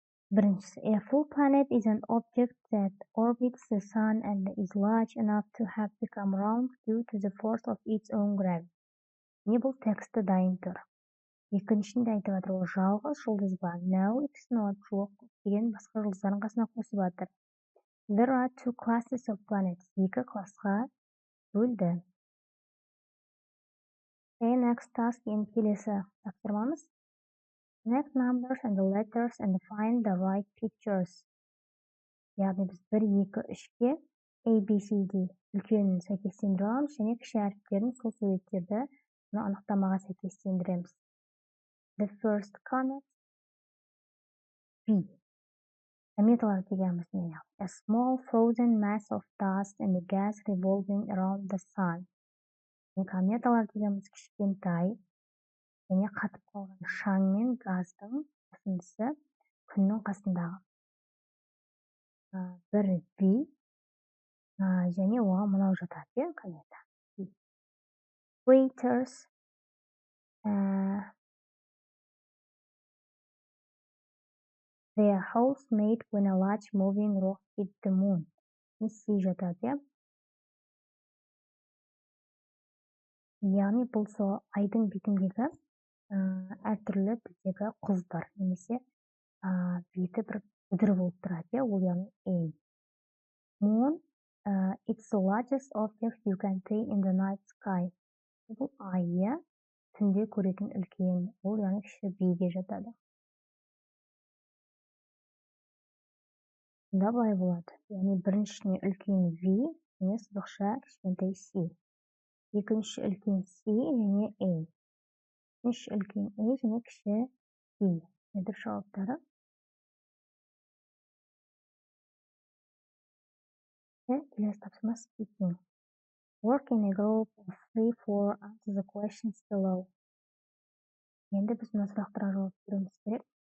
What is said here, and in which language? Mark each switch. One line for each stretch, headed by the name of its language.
Kazakh: Біріншісі,
English: a full planet is an object that orbits the sun and is large enough to have become round due to the force of its own gravity.
Kazakh: Не бұл тексті дайын тұр. Екіншінде айтып жатыр, ол жалғыз жұлдыз ба?
English: No, it's not.
Kazakh: Жоқ, деген басқа жұлдыздардың қасына қосып жатыр.
English: There are two classes of planets.
Kazakh: Екі классқа бөлді.
English: Next task,
Kazakh: енді келесі тапсырмамыз.
English: Connect numbers and the letters and find the right pictures.
Kazakh: Яғни біз 1, 2, 3-ке ABCD үлкенін сәйкестендіре аламыз, және кіші әріптерін сол суреттерді анықтамаға сәйкестендіреміз.
English: The first comet B.
Kazakh: Кометалар дегеніміз не?
English: A small frozen mass of dust and gas revolving around the sun.
Kazakh: Кометалар дегеніміз кішкентай және қатып қалған шаң мен газдың қосындысы күннің қасындағы. Бірі B, және оған мынау жатады, комета.
English: Craters, they are holes made when a large moving rock hit the moon.
Kazakh: C жатады. Яғни бұл сол айдың бетіндегі әртүрлі біздегі құздар, немесе беті бір бүдір болып тұрады, ол яғни A.
English: Moon, it's the largest object you can see in the night sky.
Kazakh: Бұл айы түнде көретін үлкен, ол яғни кіші B-ге жатады. Бұнда былай болады. Яғни біріншісіне үлкен V, және сызықша кішкентай C. Екінші үлкен C, және A. Үшінші үлкен A, және кіші B. Дұрыс жауаптары. Келесі тапсырма speaking.
English: Work in a group of 3-4 answer the questions below.
Kazakh: Енді біз мына сұрақтарға жауап беруіміз керек.